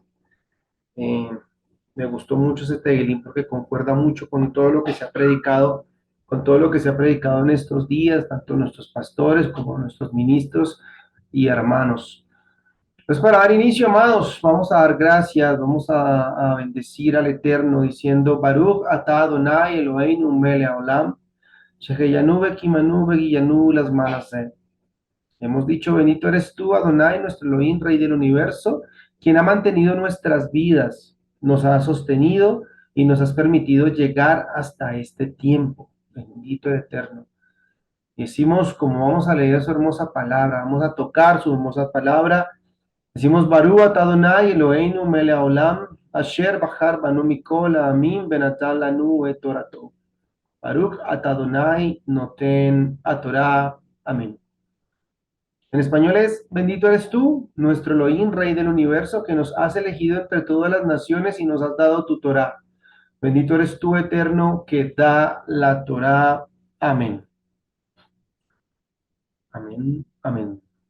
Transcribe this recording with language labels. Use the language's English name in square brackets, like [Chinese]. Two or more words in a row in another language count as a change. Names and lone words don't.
[Spanish] Eh, Me gustó mucho ese Teilim porque concuerda mucho con todo lo que se ha predicado, con todo lo que se ha predicado en estos días, tanto nuestros pastores como nuestros ministros y hermanos. Pues para dar inicio, amados, vamos a dar gracias, vamos a bendecir al Eterno diciendo: [Hebrew] ברוך אתה אדוני אלוהינו מלך העולם, שהחיינו וקיימנו והגיענו las malas. [Spanish] Hemos dicho: bendito eres tú, Adonai, nuestro Elohim, Rey del universo, quien ha mantenido nuestras vidas, nos ha sostenido y nos has permitido llegar hasta este tiempo. Bendito Eterno. Y decimos, como vamos a leer su hermosa palabra, vamos a tocar su hermosa palabra, decimos: [Hebrew] ברוך אתה אדוני אלוהינו מלך העולם, אשר בחר בנו מכל העמים ונתן לנו את תורתו. ברוך אתה אדוני נותן תורה. [Spanish] Amén. En español es: bendito eres tú, nuestro Elohim, Rey del universo, que nos has elegido entre todas las naciones y nos has dado tu Torah. Bendito eres tú, Eterno, que da la Torah. Amén. Amén. Amén.